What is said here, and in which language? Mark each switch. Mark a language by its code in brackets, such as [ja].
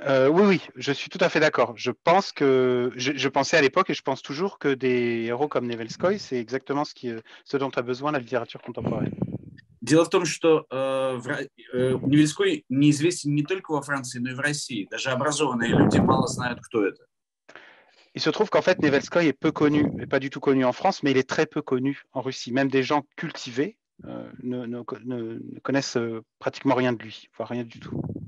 [fr] Oui, je suis tout à fait d'accord. Je pense que je pensais à l'époque et je pense toujours que des héros comme Nevelskoy, c'est exactement ce dont a besoin la littérature contemporaine. [ru] Дело в том, что Невельской неизвестен не только во Франции, но и в России. Даже образованные люди мало знают, кто это. [fr] Il se trouve qu'en fait, Nevelskoy est peu connu, et pas du tout connu en France, mais il est très peu connu en Russie. Même des gens cultivés ne connaissent pratiquement rien de lui, voire rien du tout.